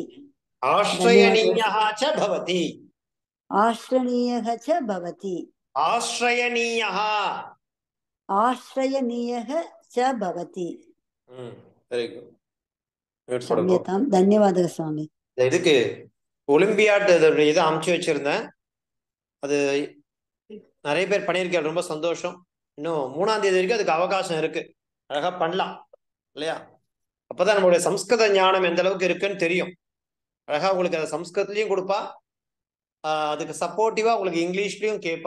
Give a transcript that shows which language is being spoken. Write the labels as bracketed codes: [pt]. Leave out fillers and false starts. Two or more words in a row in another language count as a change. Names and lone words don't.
[sa] आश्रयणीयः च भवति. आश्रयणीयः च भवति. आश्रयणीयः च भवति. क्षम्यतां. धन्यवादः स्वामी. [ta] இதுக்கு ஒலிம்பியாட் இதை அமுச்சு வச்சிருந்தேன். அது நிறைய பேர் பண்ணியிருக்கேன். ரொம்ப சந்தோஷம். இன்னும் 3ஆம் தேதி வரைக்கும் அதுக்கு அவகாசம் இருக்கு. அழகா பண்ணலாம் இல்லையா? அப்பதான் நம்மளுடைய சம்ஸ்கிருத ஞானம் எந்த அளவுக்கு இருக்குன்னு தெரியும். அழகா உங்களுக்கு அதை சம்ஸ்கிருதத்திலையும் கொடுப்பா, அதுக்கு சப்போர்ட்டிவா உங்களுக்கு இங்கிலீஷ்லயும் கேட்பா.